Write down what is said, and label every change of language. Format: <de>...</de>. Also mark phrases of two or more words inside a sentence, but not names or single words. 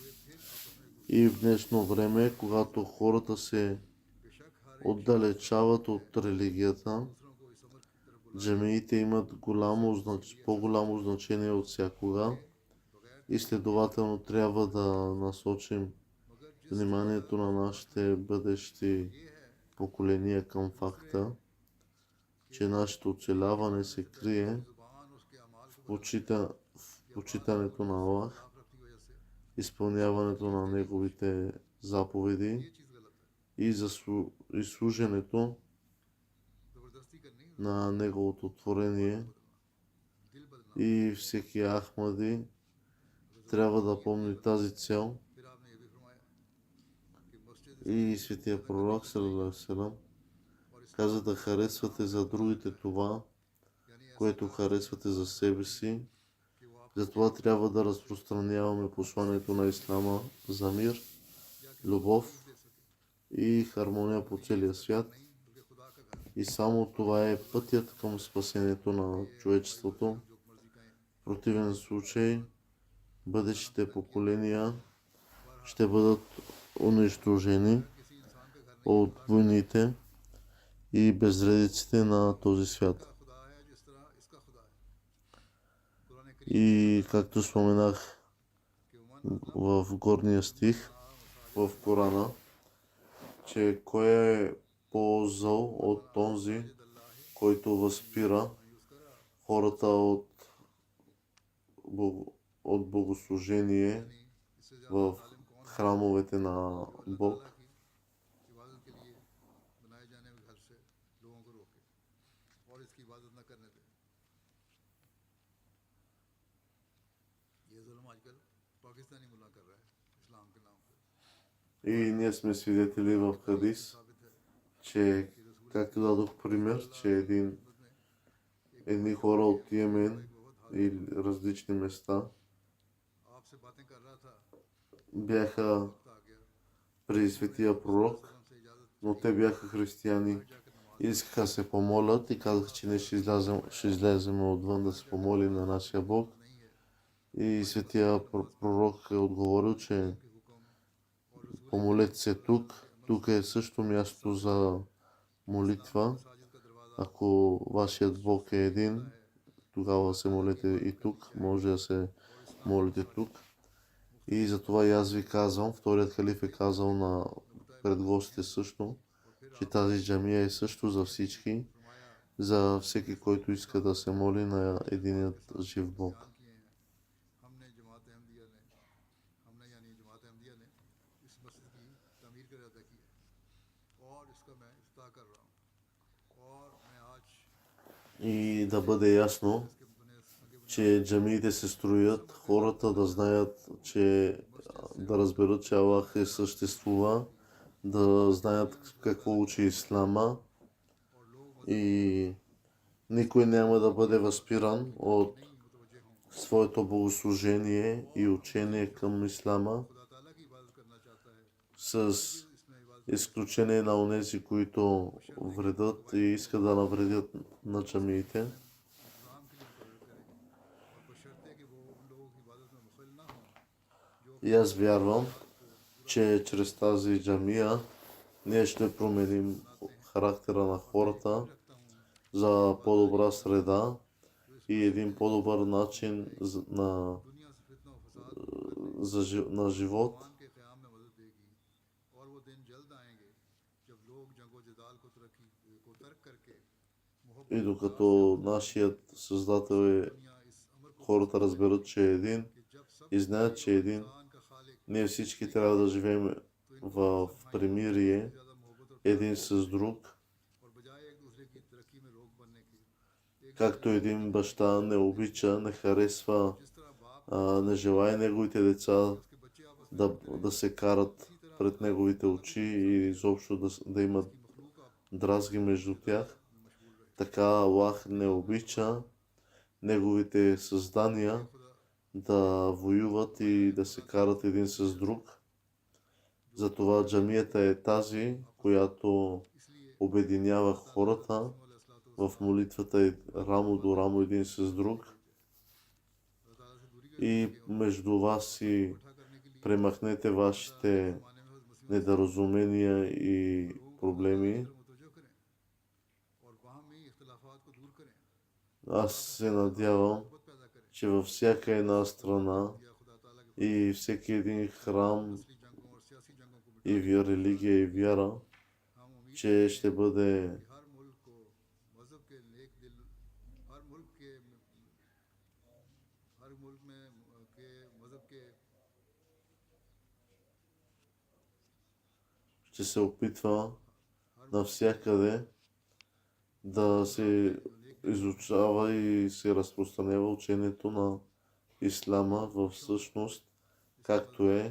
<bg>И в днешно време, когато хората се</bg> <ur>بیشک ہر</ur> <bg>отдалечават от религията,</bg> <ur>دوسروں کو اس امر کی طرف بلا</ur> <bg>джамиите имат по-голямо значение от всякога и следователно трябва да насочим</bg> <ur>مگر جس</ur> <bg>вниманието на нашите бъдещи</bg> <ur>یہ ہے</ur> <bg>поколения към факта, че нашето оцеляване се крие</bg> <ur>زبان اس کے اعمال کو</ur> <bg>в почитането на Аллах,</bg> <ur>خلاف رکھنے کی وجہ سے</ur> <bg>изпълняването на неговите заповеди</bg> <ur>یہ چیز غلط ہے</ur> <bg>и служенето</bg> <ur>زبردستی کرنی</ur> <bg>на неговото творение.</bg> <ur>دل بدلنا</ur> <bg>И всеки Ахмади трябва да помни тази цел.</bg> <ur>پھر آپ نے یہ بھی فرمایا کہ مسجد</ur> <bg>И светия пророк</bg> <ar>صلى الله عليه وسلم</ar> <bg>каза да харесвате за другите това,</bg> <ur>یعنی ایسا</ur> <bg>което харесвате за себе си.</bg> <ur>کہ وہ آپ</ur> <bg>Затова трябва да разпространяваме посланието на Ислама за мир, любов</bg> <ur>دے سکے</ur> <bg>и хармония по целия свят.</bg> <ur>نہیں بلکہ خدا کا گھر</ur> <bg>И само това е пътят към спасението на човечеството.</bg> <ur>جو مرضی کہیں</ur> <bg>В противен случай, бъдещите поколения ще бъдат унищожени</bg> <ur>کسی انسان کا گھر نہیں</ur> <bg>от войните и безредиците на този свят.</bg> <ur>کا خدا ہے جس طرح اس کا خدا ہے قرآن کریم</ur> <bg>И както споменах</bg> <ur>کے امن</ur> <bg>в горния стих в Корана, че кой е по-зъл от този, който възпира хората от богослужение</bg> <ur>اس سے</ur> <bg>в храмовете на Бог.</bg> <ur>کی عبادت کے لیے بنائے جانے والے گھر سے لوگوں کو روکے اور اس کی عبادت نہ کرنے دے یہ ظلم آج کل پاکستانی ملا کر رہا ہے اسلام کے نام پے</ur> <bg>И ние сме свидетели в хадис,</bg> <ur>ثابت ہے</ur> <bg>че, както дадох пример, че едни хора от Йемен и различни места</bg> <ur>آپ سے باتیں کر رہا تھا</ur> <bg>бяха</bg> <ur>آ گیا</ur> <bg>при светия пророк,</bg> <ur>سے اجازت</ur> <bg>но те бяха християни. Искаха да се помолят и казаха, че не ще излезем отвън да се помолим на нашия Бог. И светия пророк е отговорил, че помолете се тук. Тук е също място за молитва. Ако вашият Бог е един, тогава се молете и тук. Може да се молите тук. И затова и аз ви казвам, вторият халиф е казал пред гостите също, че тази джамия е също за всички. за всеки, който иска да се моли на единият жив Бог.</bg> <ur>ہم نے جماعت احمدیہ نے ہم نے یعنی جماعت احمدیہ نے اس مسجد کی تعمیر کا ارادہ کیا اور اس کا میں افتتاح کر رہا ہوں اور میں آج</ur> <bg>И да бъде ясно,</bg> <ur>اس کے بنے آگے</ur> <bg>че джамиите се строят, хората да знаят, че да разберат, че Аллах е съществува, да знаят какво учи Ислама</bg> <ur>اور لوگ</ur> <bg>и никой няма да бъде възпиран от</bg> <ur>نہیں متوجہ ہوں</ur> <bg>своето богослужение и учение към Ислама,</bg> <ur>خدا تعالیٰ کی عبادت کرنا چاہتا ہے</ur> <bg>с</bg> <ur>اس میں عبادت</ur> <bg>изключение на онези, които вредят и искат да навредят на джамиите.</bg> <ur>انتظام کے لیے مقرر کرے اور بشرطیکہ وہ ان لوگوں کی عبادت میں مخل نہ ہوں جو</ur> <bg>И аз вярвам, че чрез тази джамия ние ще променим характера на хората</bg> <ur>رکھتا ہوں</ur> <bg>за по-добра среда и един по-добър начин на,</bg> <ur>دنیا سے فتنہ اور فساد</ur> <bg>на живот.</bg> <ur>ایمان کے قیام میں مدد دے گی اور وہ دن جلد آئیں گے جب لوگ جنگ و جدال کو ترک کر کے</ur> <bg>И</bg> <ur>मोहब्बत</ur> <bg>докато нашият Създател е,</bg> <ur>دنیا اس امر کو</ur> <bg>хората разберат, че е един</bg> <ur>کہ جب سب</ur> <bg>и знаят, че е един,</bg> <ur>انسان کا خالق</ur> <bg>ние всички трябва да живеем в примирие</bg> <ur>زیادہ محبت اور</ur> <bg>един с друг,</bg> <ur>اور بجائے ایک دوسرے کی ترقی میں روک بننے کے ایک</ur> <bg>както един баща не обича, не харесва,</bg> <ur>جس طرح باپ</ur> <bg>не желая неговите деца</bg> <ur>اس کے بچے آپس میں</ur> <bg>да се карат пред неговите очи и изобщо да имат</bg> <ur>مخلوق آپ</ur> <bg>дразги между тях.</bg> <ur>میں مشغول رہے</ur> <bg>Така Аллах не обича неговите създания да воюват и да се карат един с друг. Затова джамията е тази, която</bg> <ur>اس لیے</ur> <bg>обединява хората в молитвата и рамо до рамо един с друг.</bg> <ur>اللہ تعالیٰ سے دوری</ur> <bg>И между вас и</bg> <ur>اکٹھا کرنے کے لیے</ur> <bg>премахнете вашите</bg> <ur>زمانے میں مسلم</ur> <bg>недоразумения и проблеми.</bg> <ur>متوجہ کریں اور باہمی اختلافات کو دور کریں</ur> <bg>Аз се надявам,</bg> <ur>محبت پیدا کریں</ur> <bg>че във всяка една страна</bg> <ur>یا خدا تعالیٰ کے</ur> <bg>и всеки един храм</bg> <ur>اصلی جنگوں اور سیاسی جنگوں کو</ur> <bg>и религия и вяра,</bg> <ur>ہم امید</ur> <bg>че ще бъде</bg> <ur>کہ ہر ملک کو مذہب کے نیک دل ہر ملک کے ہر ملک میں کے مذہب کے</ur> <bg>ще се опитва навсякъде да се изучава и се разпространява учението на Ислама в същност, както е,</bg>